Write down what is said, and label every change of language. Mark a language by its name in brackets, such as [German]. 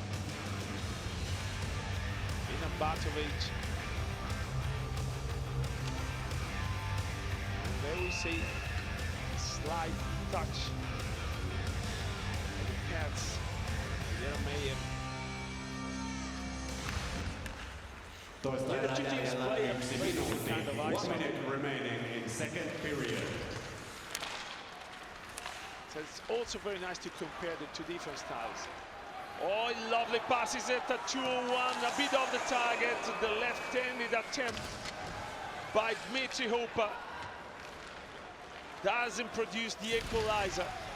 [English] Ina Batovic. And there we see a slight touch of the Cats. Jeremejeff. [Finnish] Toista erää jäljellä 1 minuutti. [English] 1 minute remaining in second period. So it's also very nice to compare the two different styles. Oh, lovely passes at a 2-on-1, a bit off the target. The left-handed attempt by Dmitry Hooper doesn't produce the equalizer.